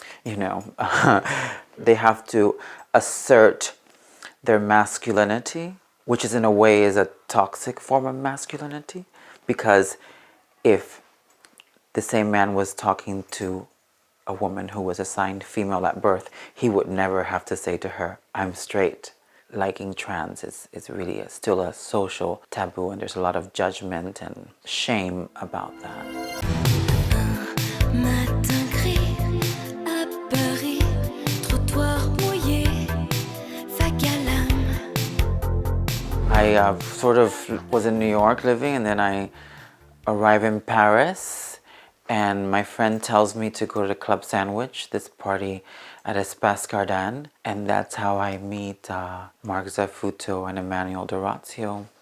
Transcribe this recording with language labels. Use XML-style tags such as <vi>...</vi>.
<en>You know, they have to assert their masculinity, which is in a way is a toxic form of masculinity, because if the same man was talking to a woman who was assigned female at birth, he would never have to say to her, I'm straight. Liking trans is really still a social taboo, and there's a lot of judgment and shame about that.</en> <fr>Matin gris à Paris, trottoir mouillé, vague à l'âme.</fr> <en>I sort of was in New York living, and then I arrive in Paris, and my friend tells me to go to Club Sandwich, this party at Espace Garden, and that's how I meet Mark Zafuto and Emmanuel Dorazio.</en>